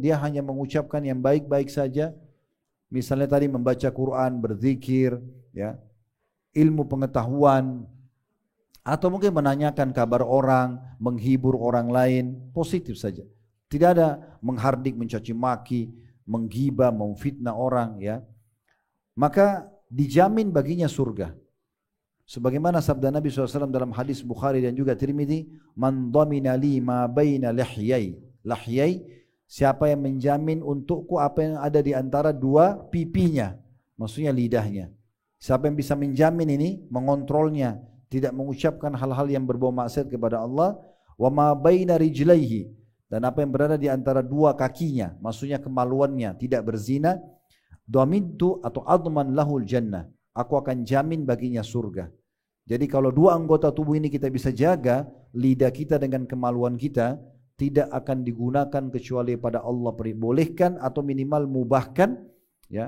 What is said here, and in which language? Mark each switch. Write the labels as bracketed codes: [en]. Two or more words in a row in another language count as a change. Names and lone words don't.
[id] Dia hanya mengucapkan yang baik-baik saja. Misalnya tadi membaca Quran, berzikir, ya, ilmu pengetahuan, atau mungkin menanyakan kabar orang, menghibur orang lain, positif saja. Tidak ada menghardik, mencaci maki, menggibah, memfitnah orang, ya. Maka dijamin baginya surga. Sebagaimana sabda Nabi SAW dalam hadis Bukhari dan juga Tirmidzi, [ar] من ضمن لي ما بين لحييه. Lihyai, [id] siapa yang menjamin untukku apa yang ada di antara dua pipinya, maksudnya lidahnya. Siapa yang bisa menjamin ini, mengontrolnya, tidak mengucapkan hal-hal yang berbau maksiat kepada Allah, [ar] وما بين رجليه, [id] dan apa yang berada di antara dua kakinya, maksudnya kemaluannya, tidak berzina, dhamintu atau [ar] أضمن له الجنة, [id] aku akan jamin baginya surga. Jadi kalau dua anggota tubuh ini kita bisa jaga, lidah kita dengan kemaluan kita tidak akan digunakan kecuali pada Allah bolehkan atau minimal mubahkan, ya.